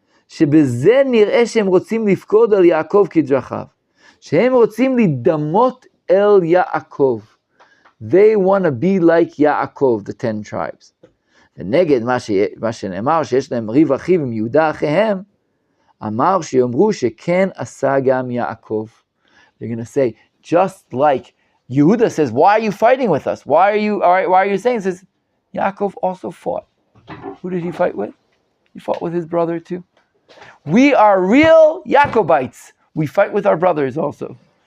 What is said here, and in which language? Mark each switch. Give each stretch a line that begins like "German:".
Hebrew: שבזה נראה שהם רוצים לפקוד על יעקב כדרכיו. שהם רוצים להידמות אל יעקב.
English: They want to be like יעקב, the 10 tribes.
Hebrew: ונגד מה שנאמר שיש להם ריב אחיו עם יהודה אחיהם, אמר שיאמרו שכן עשה גם יעקב.
English: They're going to say, just like Yehuda says, why are you fighting with us? Why are you saying this? Yaakov also fought. Who did he fight with? He fought with his brother too. We are real Yacobites. We fight with our brothers also.